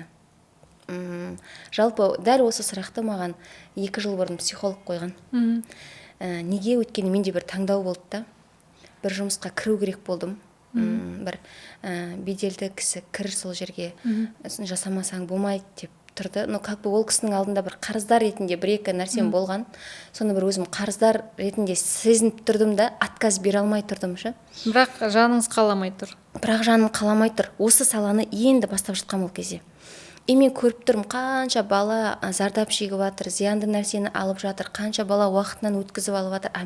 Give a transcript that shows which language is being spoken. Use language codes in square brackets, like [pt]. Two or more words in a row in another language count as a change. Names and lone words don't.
[kk] Жалпы дәл осы сұрақты маған 2 жыл бұрын психолог қойған. Неге? Өйткені менде бір таңдау болды да. Бір жұмысқа кіру керек болдым. Бір беделді кісі кір сол жерге, жасамасаң болмайды деп тұрды. [ru] Но как бы [kk] ол кісінің алдында бір қарыздар ретінде бір-екі нәрсем болған. Соны бір өзім қарыздар ретінде сезініп тұрдым да, отказ бере алмай тұрдым ше. Бірақ жаныңыз қаламай тұр. Бірақ жаным қаламай тұр. Осы саланы енді бастап жатқан ол кезде. Мен көріп тұрмын, қанша бала зардап шегіп жатыр, зиянды нәрсені алып жатыр, қанша бала уақытынан өткізіп алып жатыр.